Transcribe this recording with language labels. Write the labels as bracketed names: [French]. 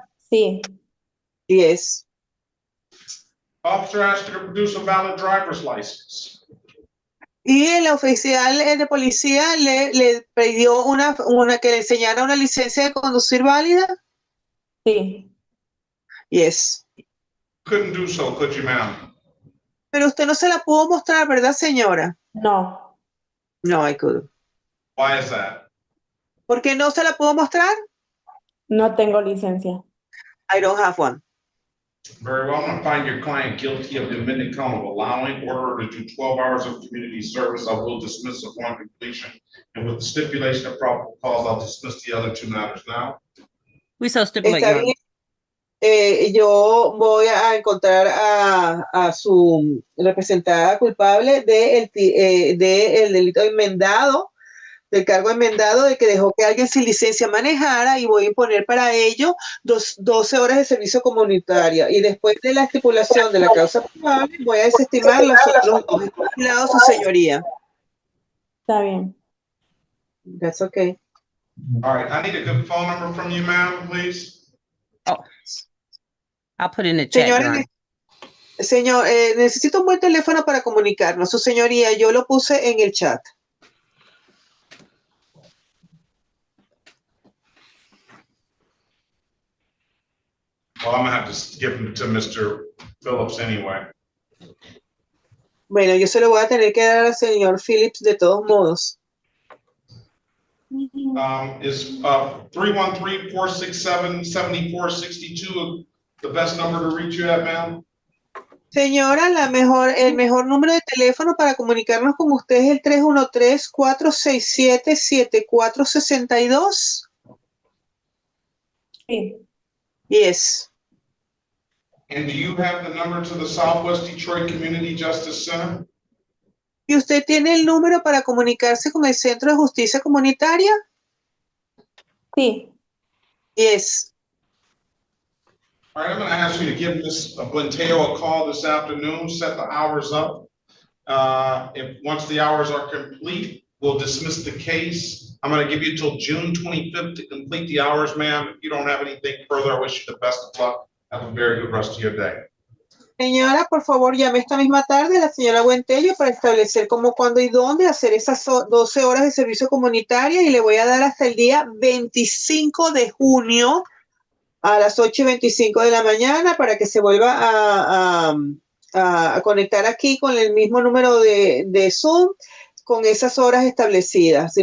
[Spanish] Sí. [English] Yes. Officer asked you to produce a valid driver's license. [Spanish] Y el oficial de policía le pidió que le enseñara una licencia de conducir válida. Sí. [English] Yes. Couldn't do so, could you, ma'am? [Spanish] Pero usted no se la pudo mostrar, ¿verdad, señora? No. [English] No, I couldn't. Why is that? [Spanish] ¿Por qué no se la pudo mostrar? No tengo licencia. [English] I don't have one. Very well, I'm going to find your client guilty of the amended count of allowing order to do 12 hours of community service. I will dismiss upon completion. And with the stipulation of probable cause, I'll dismiss the other 2 matters now. We so stipulate, [Spanish] Está [English] Your Honor. [Spanish] bien. Yo voy a encontrar a su representada culpable del delito enmendado, del cargo enmendado de que dejó que alguien sin licencia manejara, y voy a imponer para ello 12 horas de servicio comunitario. Y después de la estipulación de la causa probable, voy a desestimar los otros 2 estipulados, su señoría. Está bien. [English] That's okay. All right, I need a good phone number from you, ma'am, please. Oh, I'll put it in the chat, Your Honor. [Spanish] Señor, necesito un buen teléfono para comunicarnos. Su señoría, yo lo puse en el chat. [English] Well, I'm gonna have to give them to Mr. Phillips anyway. [Spanish] Bueno, yo se lo voy a tener que dar al señor Phillips de todos modos. [English] Is 313-467-7462 the best number to reach you at, ma'am? [Spanish] Señora, el mejor número de teléfono para comunicarnos con usted es el 313-467-7462. Sí. [English] Yes. And do you have the number to the Southwest Detroit Community Justice Center? [Spanish] ¿Y usted tiene el número para comunicarse con el Centro de Justicia Comunitaria? Sí. [English] Yes. All right, I'm going to ask you to give Ms. Blinteo a call this afternoon, set the hours up. Once the hours are complete, we'll dismiss the case. I'm going to give you till June 25th to complete the hours, ma'am. If you don't have anything further, I wish you the best of luck. Have a very good rest of your day. [Spanish] Señora, por favor, llame esta misma tarde a la señora Buentello para establecer cómo, cuándo y dónde hacer esas 12 horas de servicio comunitario, y le voy a dar hasta el día 25 de junio a las 8:25 de la mañana para que se vuelva a conectar aquí con el mismo número de Zoom con esas horas establecidas.